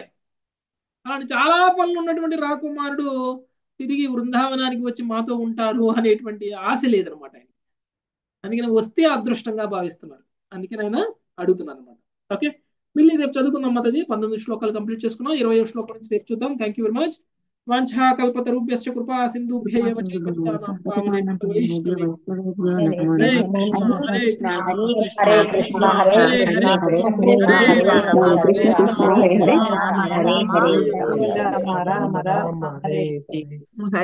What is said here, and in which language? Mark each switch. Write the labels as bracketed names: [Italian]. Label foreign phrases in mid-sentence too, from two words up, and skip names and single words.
[Telugu] అలాంటి చాలా పనులు ఉన్నటువంటి రాకుమారుడు తిరిగి బృందావనానికి వచ్చి మాతో ఉంటారు అనేటువంటి ఆశ లేదనమాట ఆయన. అందుకని వస్తే అదృష్టంగా భావిస్తున్నారు. అందుకని ఆయన అడుగుతున్నారు అనమాట. ఓకే, మళ్ళీ రేపు చదువుకుందాం మాతాజీ. 19 శ్లోకాలు కంప్లీట్ చేసుకున్నాం. 20వ శ్లోకం నుంచి రేపు చూద్దాం. [English] thank you very much. [Sanskrit] వాంఛా కల్పతరుభ్యశ్చ కృపా సింధుభ్యః ఏవ చ పతితానాం పావనేభ్యో వైష్ణవేభ్యో. హరే కృష్ణ హరే కృష్ణ హరే కృష్ణ హరే కృష్ణ కృష్ణ కృష్ణ హరే హరే హరే హరే రామ రామ రామ హరే.